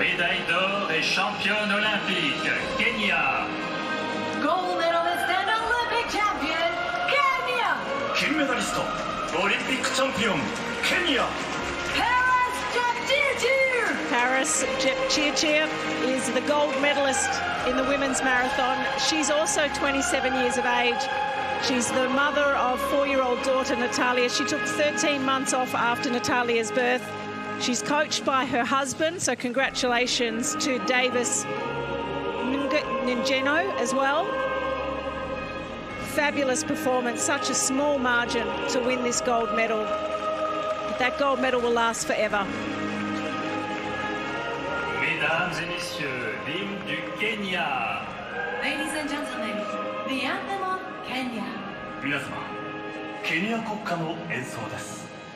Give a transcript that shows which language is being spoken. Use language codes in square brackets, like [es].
[fr] Médaille d'or et championne olympique, Kenya. [en] Gold medalist and Olympic champion, Kenya. [ja] 金メダリスト、オリンピックチャンピオン、ケニア。 [en] Paris Jepchirchir. Paris Jepchirchir is the gold medalist in the women's marathon. She's also 27 years of age. She's the mother of 4-year-old daughter Natalia. She took 13 months off after Natalia's birth. She's coached by her husband, so congratulations to Davis Njeno as well. Fabulous performance, such a small margin to win this gold medal. But that gold medal will last forever. [fr] Mesdames et messieurs, l'hymne du Kenya. [en] Ladies and gentlemen, the anthem of Kenya. [ja] 皆様、ケニア国歌の演奏です。